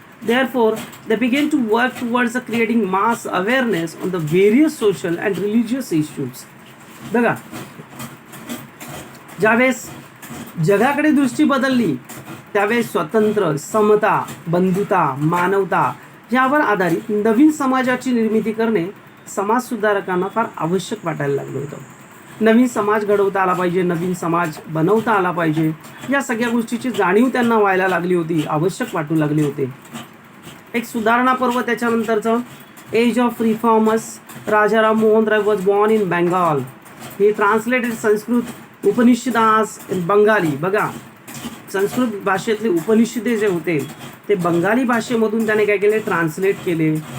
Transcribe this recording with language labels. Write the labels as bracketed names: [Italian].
[English] Therefore, they began to work towards creating mass awareness on the various social and religious issues. [Marathi] बघा, ज्यावेळेस जगाकडे दृष्टी बदलली त्यावेळेस स्वतंत्र, समता, बंधुता, मानवता यावर आधारित नवीन समाजाची निर्मिती करणे समाज सुधारकांना फार आवश्यक वाटायला लागलं होतं. नवीन समाज घडवता आला पाहिजे, नवीन समाज बनवता आला पाहिजे, या सगळ्या गोष्टीची जाणीव त्यांना व्हायला लागली होती, आवश्यक वाटू लागले होते. एक सुधारणा पर्व त्याच्यानंतरचं [English] Age of reformers. Rajaram Mohan Roy was born in Bengal. He translated Sanskrit उपनिषदास in Bengali. [Marathi] बघा, संस्कृत भाषेतले उपनिषदे जे होते ते बंगाली भाषेमधून त्याने काय केले, ट्रान्सलेट केले.